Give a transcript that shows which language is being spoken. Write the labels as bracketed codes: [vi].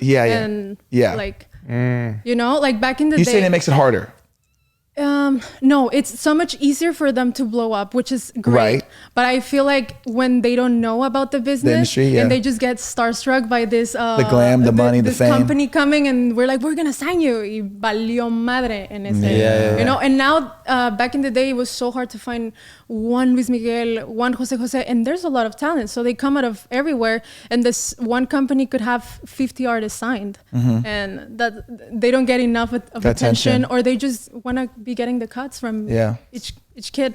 [en] And like. You know, like back in the day. You saying it makes it harder? No, it's so much easier for them to blow up, which is great. Right. But I feel like when they don't know about the business, industry, and they just get starstruck by this the glam, the money, the fame, company coming, and we're like, we're gonna sign you. [es] Y valió madre en ese, [en] you know. And now, back in the day, it was so hard to find one Luis Miguel, one Jose, and there's a lot of talent. So they come out of everywhere, and this one company could have 50 artists signed, and that they don't get enough of attention, or they just want to be getting the cuts from each kid.